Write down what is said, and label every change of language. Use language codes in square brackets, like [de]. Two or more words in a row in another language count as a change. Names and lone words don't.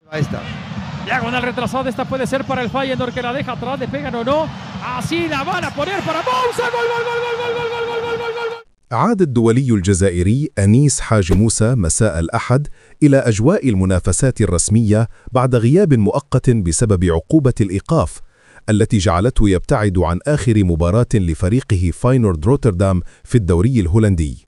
[es] Ahí está. Diagonal retrasada, esta puede ser para el Feyenoord que la deja atrás, le pegan o no. Así la van a poner para Moussa. Gol, gol, gol, gol, gol, gol, gol, gol, gol, gol. [ar] عاد الدولي الجزائري أنيس حاج موسى مساء الأحد إلى أجواء المنافسات الرسمية بعد غياب مؤقت بسبب عقوبة الإيقاف التي جعلته يبتعد عن آخر مباراة لفريقه فاينورد روتردام في الدوري الهولندي.